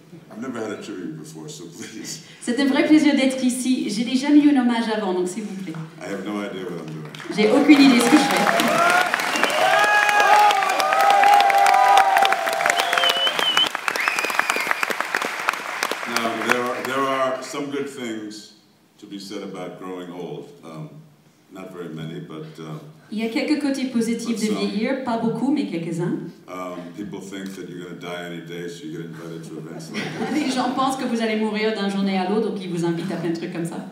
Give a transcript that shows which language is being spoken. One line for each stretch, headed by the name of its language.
English: I've never had a tribute before, so please.
French: C'est un vrai plaisir d'être ici. Je n'ai jamais eu un hommage avant, donc s'il vous plaît.
English: I have no idea what I'm doing.
French: J'ai aucune idée de ce que je fais.
English: Now, there are some good things to be said about growing old. Not very many, but
French: il y a quelques côtés positifs de vieillir, pas beaucoup, mais quelques-uns.
English: People think that you're going to die any day, so you get invited to events like this.
French: Les gens pensent que vous allez mourir d'une journée à l'autre, donc ils vous invitent à plein de trucs comme ça.